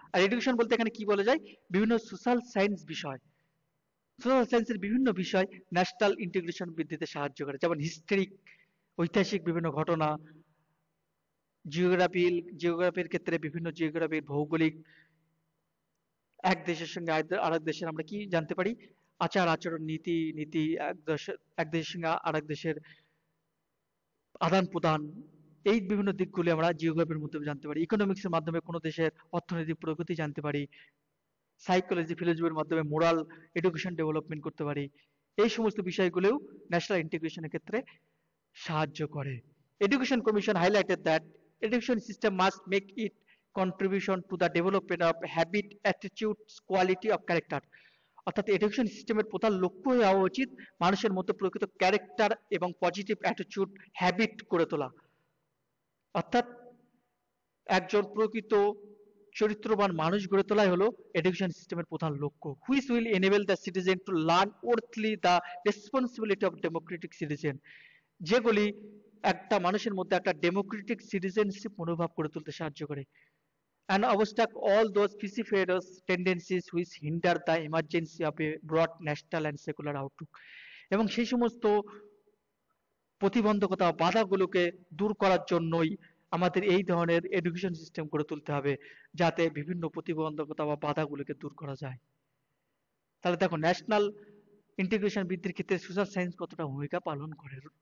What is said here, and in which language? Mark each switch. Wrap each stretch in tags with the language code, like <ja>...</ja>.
<bn>আর education বলতে এখানে কি বলা যায়, বিভিন্ন সোশ্যাল সায়েন্স বিষয়, সোশ্যাল সায়েন্সের বিভিন্ন বিষয় ন্যাশনাল ইন্টিগ্রেশন বৃদ্ধিতে সাহায্য করে, যেমন হিস্ট্রি, ঐতিহাসিক বিভিন্ন ঘটনা, জিওগ্রাফির ক্ষেত্রে বিভিন্ন জিওগ্রাফির ভৌগোলিক, এক দেশের সঙ্গে আরেক দেশের আমরা কি জানতে পারি, আচার আচরণ, নীতি নীতি, এক দেশের সঙ্গে আরেক দেশের আদান প্রদান, এই বিভিন্ন দিকগুলি আমরা জিওগ্রাফির মাধ্যমে জানতে পারি। ইকোনমিক্সের মাধ্যমে কোনো দেশের অর্থনৈতিক প্রগতি জানতে পারি। সাইকোলজি, ফিলোসফির মাধ্যমে মোরাল এডুকেশন ডেভেলপমেন্ট করতে পারি। এই সমস্ত বিষয়গুলোও ন্যাশনাল ইন্টিগ্রেশনের ক্ষেত্রে সাহায্য করে।</bn> <en>Education commission highlighted that education system must make its contribution to the development of habit, attitudes, quality of character.</en> <bn>অর্থাৎ এডুকেশন সিস্টেমের প্রধান লক্ষ্য হওয়া উচিত মানুষের মধ্যে প্রকৃত ক্যারেক্টার এবং পজিটিভ অ্যাটিটিউড, হ্যাবিট করে তোলা। অর্থাৎ একজন প্রকৃত চরিত্রবান মানুষ গড়ে তোলাই হলো এডুকেশন সিস্টেমের প্রধান লক্ষ্য।</bn> <en>which will enable the citizen to learn worthily the responsibility of democratic citizen,</en> <bn>যেগুলি একটা মানুষের মধ্যে একটা ডেমোক্রেটিক সিটিজেনশিপ মনোভাব করে তুলতে সাহায্য করে।</bn> <en>and obstruct all those vociferous tendencies which hinder the emergency of a broad national and secular outlook.</en> <bn>এবং সেই সমস্ত প্রতিবন্ধকতা বাধাগুলোকে দূর করার জন্যই আমাদের এই ধরনের এডুকেশন সিস্টেম গড়ে তুলতে হবে, যাতে বিভিন্ন প্রতিবন্ধকতা বা বাধাগুলোকে দূর করা যায়। তাহলে দেখো ন্যাশনাল ইন্টিগ্রেশন বৃদ্ধির ক্ষেত্রে সোশ্যাল সায়েন্স কতটা ভূমিকা পালন করে।</bn>